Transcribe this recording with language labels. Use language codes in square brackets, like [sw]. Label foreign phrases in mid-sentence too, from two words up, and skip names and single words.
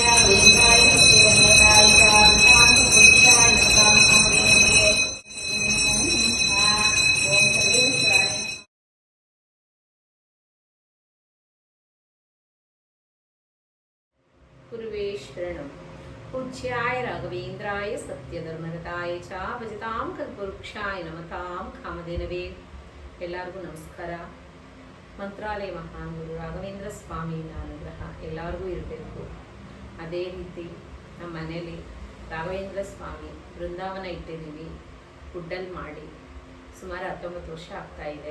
[sa] गुरुवे शरणं। पूज्याय राघवेन्द्राय सत्यधर्मरताय च भजतां कल्पवृक्षाय नमतां कामधेनवे। [kn] ಎಲ್ಲರಿಗೂ ನಮಸ್ಕಾರ. ಮಂತ್ರಾಲಯ ಮಹಾನ್ ಗುರು ರಾಘವೇಂದ್ರ ಸ್ವಾಮಿಯ ಅನುಗ್ರಹ ಎಲ್ಲರಿಗೂ ಇರಬೇಕು. ಅದೇ ರೀತಿ ನಮ್ಮ ಮನೇಲಿ ರಾಘವೇಂದ್ರ ಸ್ವಾಮಿ ಬೃಂದಾವನ ಇಟ್ಟಿದ್ದೀವಿ, ಗುಡ್ಡಲ್ಲಿ ಮಾಡಿ ಸುಮಾರು 19 ವರ್ಷ ಆಗ್ತಾ ಇದೆ.